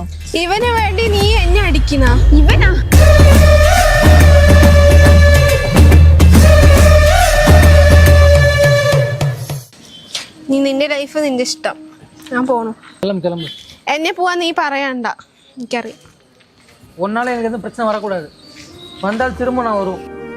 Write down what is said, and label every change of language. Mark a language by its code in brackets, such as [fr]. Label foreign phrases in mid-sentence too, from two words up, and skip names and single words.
[ml] ഇവന് വേണ്ടി നീ എന്നെ അടിക്കണ? ഇവനാ? നീ നിന്റെ ലൈഫ് നിന്റെ ഇഷ്ടം. ഞാൻ പോണു. [ta] கிளம்பு. [ml] എന്നെ പോവാൻ നീ പറയണ്ട, എനിക്കറിയാം. [ta] உன்னால எனக்கு எந்த பிரச்சனை வரக்கூடாது. வந்தால் திரும்ப நான் வருவோம்.